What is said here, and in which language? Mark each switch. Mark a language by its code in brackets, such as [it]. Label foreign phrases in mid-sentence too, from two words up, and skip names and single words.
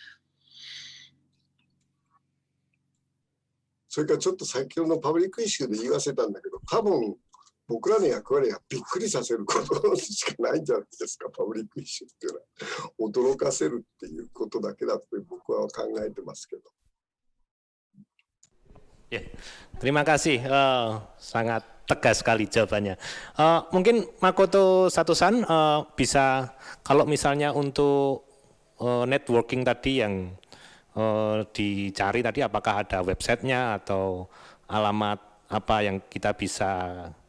[ja] それからちょっと先ほどのパブリックイシューで言い忘れたんだけど、多分僕らの役割はびっくりさせることしかないんじゃないですか。パブリックイシューっていうのは驚かせるっていうことだけだと僕は考えてますけど。 [id] Ya, terima kasih, sangat tegas sekali jawabannya. Mungkin Makoto Sato-san bisa, kalau misalnya untuk networking tadi yang dicari tadi, apakah ada websitenya atau alamat apa yang kita bisa